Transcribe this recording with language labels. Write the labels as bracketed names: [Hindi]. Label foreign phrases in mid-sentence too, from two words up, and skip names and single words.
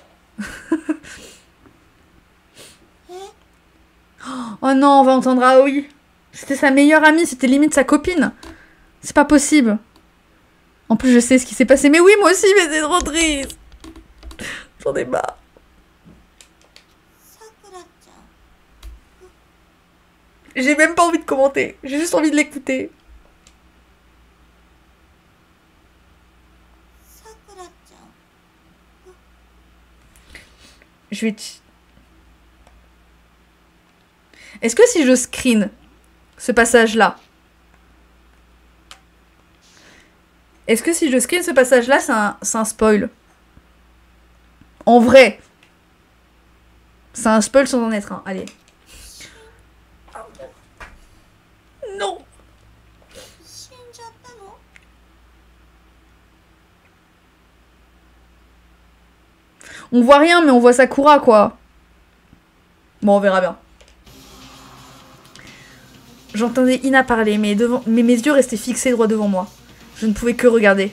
[French] Oh non, on va entendre Aoi. C'était sa meilleure amie, c'était limite sa copine. C'est pas possible. En plus, je sais ce qui s'est passé. Mais oui, moi aussi, mais c'est trop triste. J'en ai marre. [Japanese] さくらちゃん [French] J'ai même pas envie de commenter. J'ai juste envie de l'écouter. [Japanese] さくらちゃん [French] Je vais... Est-ce que si je screen ce passage-là... Est-ce que si je screen ce passage-là, c'est un spoil? En vrai. C'est un spoil sans en être un. Allez. Non. [Japanese] 死んじゃったの [French] On voit rien, mais on voit Sakura, quoi. Bon, on verra bien. J'entendais Ina parler, mais mes yeux restaient fixés droit devant moi. Je ne pouvais que regarder.